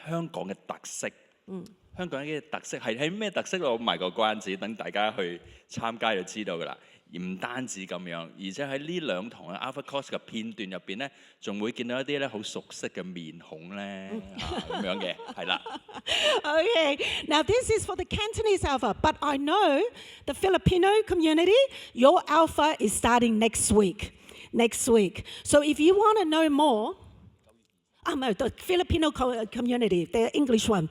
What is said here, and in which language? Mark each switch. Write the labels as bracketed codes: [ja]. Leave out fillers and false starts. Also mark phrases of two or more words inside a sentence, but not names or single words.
[yue] 香港嘅特色。香港嘅特色係咩特色？我賣個關子，等大家去參加就知道㗎啦。而唔單止咁樣，而且喺呢2堂嘅 Alpha Course 嘅片段入邊咧，仲會見到一啲咧好熟悉嘅面孔咧咁樣嘅，係啦。 [en] Okay, now this is for the Cantonese Alpha, but I know the Filipino community, your Alpha is starting next week. So if you want to know more, no, the Filipino community, the English one.